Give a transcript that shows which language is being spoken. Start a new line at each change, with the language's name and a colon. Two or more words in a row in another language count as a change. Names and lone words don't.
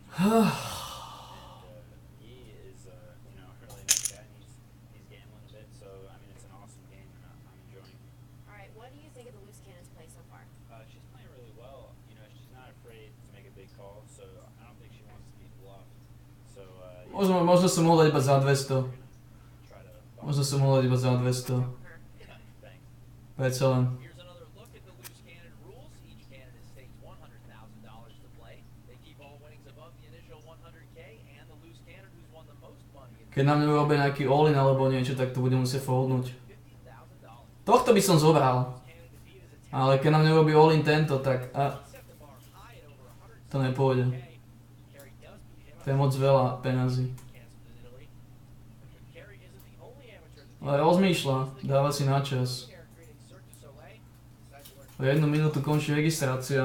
English: He is, you know, a really nice guy. And he's gambling a bit, so I mean, it's an awesome game, and I'm enjoying. All right, what do you think of the loose cannons play so far? She's playing really well. You know, she's not afraid to make a big call, so I don't think she wants to be bluffed. So.
Slovak: Možno som mohol dať iba za 200. Možno som mohol dať iba za 200. Predsa len. Keď na mňa urobia nejaký all-in alebo niečo, tak to budem musieť foldnúť. Tohto by som zobral. Ale keď na mňa urobí all-in tento, tak to nepôjde. To je moc veľa peňazí. Ale rozmýšľa, dáva si na čas. O 1 minútu končí registrácia.